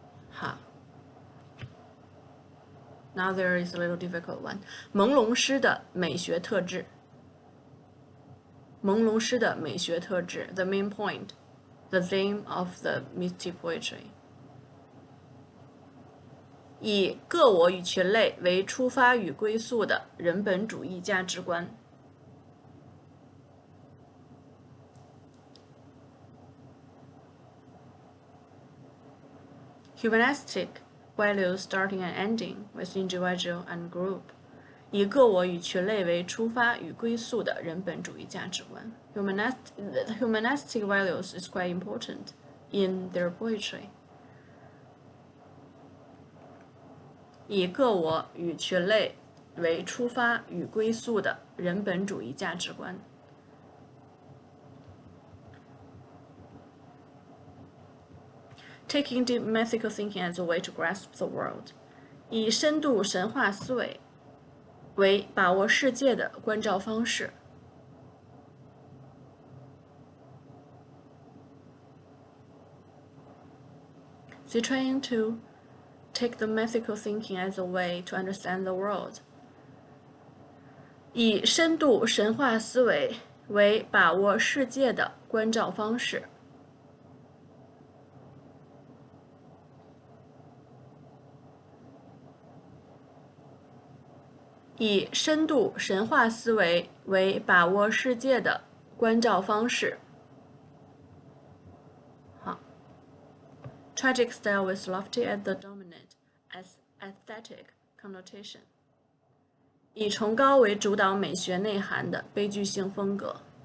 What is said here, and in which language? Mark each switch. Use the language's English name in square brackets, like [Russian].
[English] 好 Now there is a little difficult one. [Chinese] 朦胧诗的美学特质。朦胧诗的美学特质 [English] The main point, the theme of the mystic poetry. [Chinese] 以个我与群类为出发与归宿的人本主义价值观。 [English] Humanistic values starting and ending with individual and group. [Chinese] 以个我与群类为出发与归宿的人本主义价值观。 [English] Humanistic values is quite important in their poetry. [Chinese] 以个我与群类为出发与归宿的人本主义价值观。 [English] Taking deep mythical thinking as a way to grasp the world. [Chinese] 以深度神话思维为把握世界的关照方式。 [English] They're trying to take the mythical thinking as a way to understand the world. [Chinese] 以深度神话思维为把握世界的关照方式。以深度神话思维为把握世界的关照方式。 [English] 好 Tragic style with lofty as the dominant as aesthetic connotation. [Chinese] 以崇高为主导美学内涵的悲剧性风格。